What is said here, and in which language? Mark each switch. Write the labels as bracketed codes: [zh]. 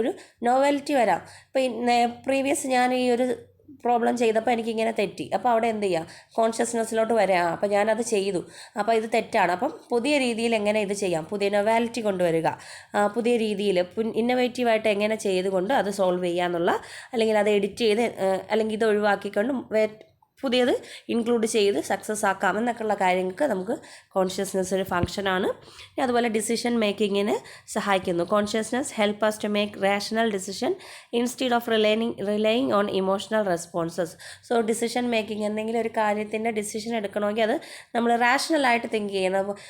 [ml] ഒരു നോവൽറ്റി വരാം. ഇപ്പോൾ പ്രീവിയസ് ഞാൻ ഈ ഒരു പ്രോബ്ലം ചെയ്തപ്പോൾ എനിക്കിങ്ങനെ തെറ്റി, അപ്പോൾ അവിടെ എന്ത് ചെയ്യുക, കോൺഷ്യസ്നെസ്സിലോട്ട് വരാം, അപ്പോൾ ഞാനത് ചെയ്തു, അപ്പോൾ ഇത് തെറ്റാണ്, അപ്പം പുതിയ രീതിയിൽ എങ്ങനെ ഇത് ചെയ്യാം, പുതിയ നൊവാലിറ്റി കൊണ്ടുവരിക, പുതിയ രീതിയിൽ ഇന്നോവേറ്റീവായിട്ട് എങ്ങനെ ചെയ്തുകൊണ്ട് അത് സോൾവ് ചെയ്യാന്നുള്ള, അല്ലെങ്കിൽ അത് എഡിറ്റ് ചെയ്ത് അല്ലെങ്കിൽ ഇത് ഒഴിവാക്കിക്കൊണ്ട് പുതിയത് ഇൻക്ലൂഡ് ചെയ്ത് സക്സസ് ആക്കാം എന്നൊക്കെയുള്ള കാര്യങ്ങൾക്ക് നമുക്ക് കോൺഷ്യസ്നെസ് ഒരു ഫംഗ്ഷനാണ്. അതുപോലെ ഡിസിഷൻ മേക്കിങ്ങിന് സഹായിക്കുന്നു. [en] Consciousness help us to make rational decision instead of relying on emotional responses. [ml] So decision making, എന്തെങ്കിലും ഒരു കാര്യത്തിൻ്റെ ഡിസിഷൻ എടുക്കണമെങ്കിൽ അത് നമ്മൾ റാഷണലായിട്ട് തിങ്ക് ചെയ്യണം.